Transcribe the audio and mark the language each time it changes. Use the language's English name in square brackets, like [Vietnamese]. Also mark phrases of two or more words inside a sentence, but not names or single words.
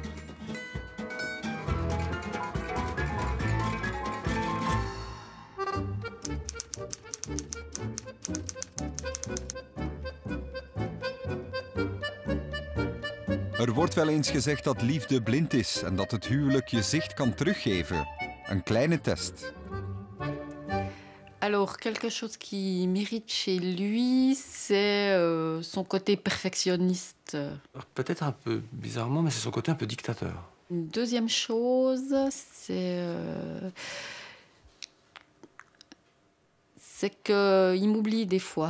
[Dutch] Er wordt wel eens gezegd dat liefde blind is en dat het huwelijk je zicht kan teruggeven. Een kleine test. [French] Alors, quelque chose qui m'irrite chez lui, c'est son côté perfectionniste. Peut-être un peu bizarrement, mais c'est son côté un peu dictateur. Une deuxième chose, c'est qu'il m'oublie des fois.